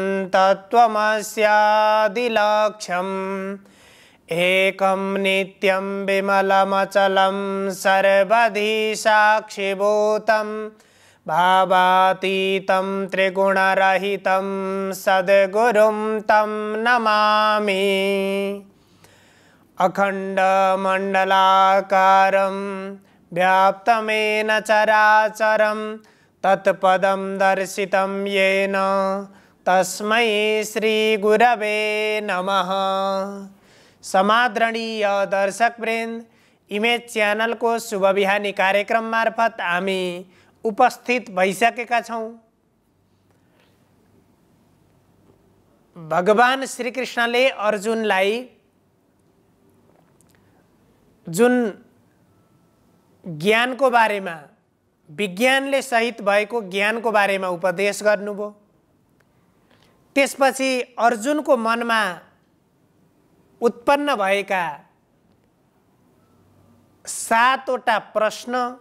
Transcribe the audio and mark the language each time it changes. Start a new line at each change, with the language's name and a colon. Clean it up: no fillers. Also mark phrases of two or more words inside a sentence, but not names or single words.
Sanskrit: तत्त्वमस्यादिलक्ष्यम् एकं नित्यं विमलमचलं सर्वधि साक्षिभूतं भावातीतं त्रिगुणरहितं सद्गुरुं तं नमामि। अखण्डमण्डलाकारं व्याप्तमेन चराचरं तत्पदं दर्शितं येन तस्मै श्रीगुरवे नमः।
Nepali: समादरणीय दर्शकवृन्द, इमेज च्यानल को शुभ बिहानी कार्यक्रम मार्फत हामी उपस्थित भइसकेका छौं। भगवान श्रीकृष्णले अर्जुनलाई जुन ज्ञानको बारेमा, विज्ञानले सहित भएको ज्ञानको बारेमा उपदेश गर्नुभयो, त्यसपछि अर्जुनको मनमा उत्पन्न भएका 7वटा प्रश्न